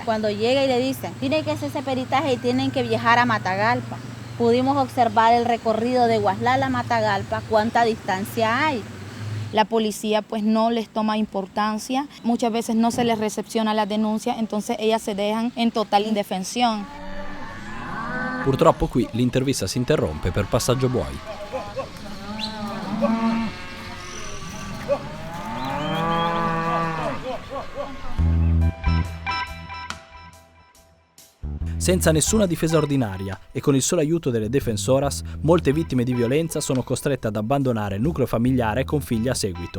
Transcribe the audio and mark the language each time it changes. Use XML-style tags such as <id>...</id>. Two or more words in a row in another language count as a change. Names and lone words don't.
<es>Cuando llega y le dicen, tiene que hacer ese peritaje y tienen que viajar a Matagalpa. Pudimos observar el recorrido de Ouaslala a Matagalpa, cuánta distancia hay. La policía pues no les toma importancia, muchas veces no se les recepciona la denuncia, entonces ellas se dejan en total indefensión.</es> <it>Purtroppo qui l'intervista si interrompe per passaggio buoi. Senza nessuna difesa ordinaria e con il solo aiuto delle defensoras, molte vittime di violenza sono costrette ad abbandonare il nucleo familiare con figli a seguito.</it>